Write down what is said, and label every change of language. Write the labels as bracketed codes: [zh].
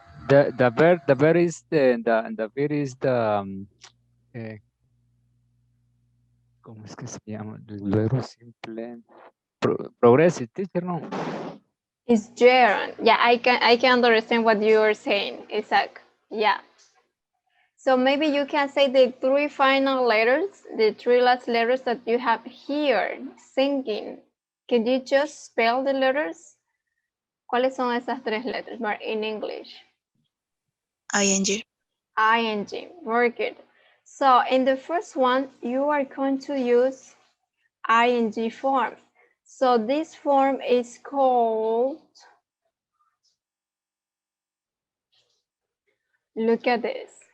[en] The verb is the verb is [es] eh, ¿cómo es que se llama? El verbo simple. [en] Progressive, teacher, no. It's gerund. Yeah, I can understand what you are saying, Isaac. Yeah. So maybe you can say the three final letters, the three last letters that you have here, singing. Can you just spell the letters? [es] ¿Cuáles son esas tres letras [en] in English? ing. ING, very good. So in the first one, you are going to use ING form. So this form is called, look at this.